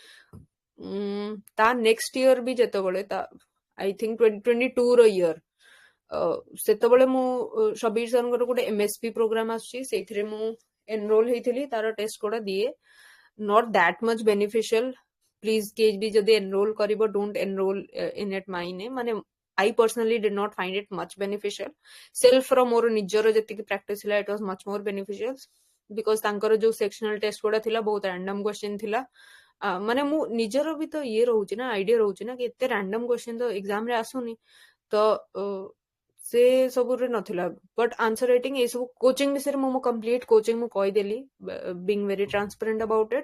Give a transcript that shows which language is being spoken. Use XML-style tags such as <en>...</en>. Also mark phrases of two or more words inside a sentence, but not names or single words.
<or>ତା</or> <en>next year</en> <or>ବି ଯେତେବେଳେ</or> <en>I think</en> <or>2022 ର ଇୟର, ସେତେବେଳେ ମୁଁ ସବିର ସରଙ୍କର ଗୋଟେ MSP ପ୍ରୋଗ୍ରାମ ଆସୁଛି, ସେଇଥିରେ ମୁଁ ଏନରୋଲ ହେଇଥିଲି। ତାର ଟେଷ୍ଟ ଗୁଡା ଦିଏ,</or> <en>not that much beneficial.</en> <or>ପ୍ଲିଜ କେହି ବି ଯଦି ଏନରୋଲ କରିବ,</or> <en>don't enroll in it my name. ମାନେ I personally did not find it much beneficial.</en> <or>Self ର ମୋର ନିଜର ଯେତିକି ପ୍ରାକ୍ଟିସ ଥିଲା,</or> <en>it was much more beneficial because</en> <or>ତାଙ୍କର ଯୋଉ</or> <en>sectional test</en> <or>ଗୁଡା ଥିଲା ବହୁତ</or> <en>random question</en> <or>ଥିଲା। ମାନେ ମୁଁ ନିଜର ବି ତ ଇଏ ରହୁଛି ନା, ଆଇଡିଆ ରହୁଛି ନା କି ଏତେ</or> <en>random question</en> <or>ତ ଏକ୍ସାମ ରେ ଆସୁନି, ତ ସେ ସବୁରେ ନଥିଲା।</or> <en>but answer writing</en> <or>ଏସବୁ କୋଚିଂ ବିଷୟରେ ମୁଁ</or> <en>complete coaching</en> <or>ମୁଁ କହିଦେଲି,</or> <en>being very transparent about it.</en>